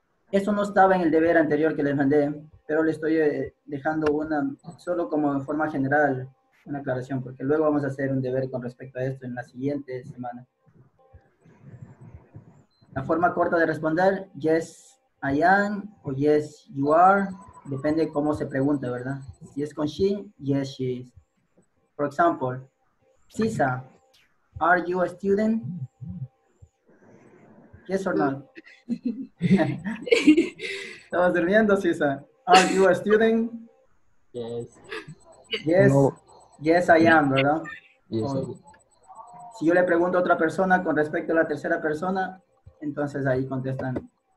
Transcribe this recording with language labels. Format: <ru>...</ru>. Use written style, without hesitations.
<es>Eso no estaba en el deber anterior que les mandé, pero le estoy dejando solo como de forma general, una aclaración, porque luego vamos a hacer un deber con respecto a esto en la siguiente semana. La forma corta de responder,</es> <en>yes, I am,</en> <es>o</es> <en>yes, you are,</en> <es>depende de cómo se pregunta, ¿verdad? Si es con she,</es> <en>yes, she is. For example, Sisa, are you a student? Yes or no?</en> <es>¿Estabas durmiendo, Sisa?</es> <en>Are you a student? Yes. Yes, No. yes, I am,</en> <es>¿verdad?</es> <en>Yes,</en> <es>Si yo le pregunto a otra persona con respecto a la tercera persona, entonces ahí contestan.</es>